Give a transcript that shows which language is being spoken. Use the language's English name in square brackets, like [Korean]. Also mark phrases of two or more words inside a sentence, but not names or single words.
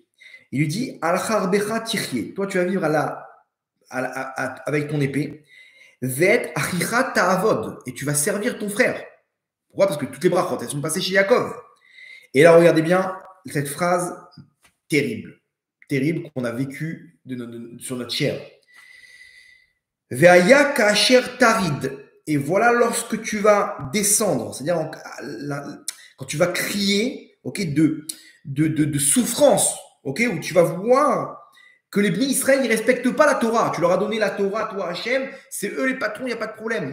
[French] Il lui dit, [Hebrew] על חרבך תחיה, [French] toi, tu vas vivre avec ton épée. [Hebrew] ואת אחיך תעבוד, [French] et tu vas servir ton frère. Pourquoi? Parce que toutes les brachot, elles sont passées chez Yaakov. Et là, regardez bien cette phrase terrible qu'on a vécue sur notre chair. [Hebrew] והיה כאשר תריד. [French] Et voilà lorsque tu vas descendre, c'est-à-dire quand tu vas crier, de souffrance, où tu vas voir que les [Hebrew] בני ישראל, [French] ils ne respectent pas la Torah. Tu leur as donné la Torah, toi Hachem, c'est eux les patrons, il n'y a pas de problème.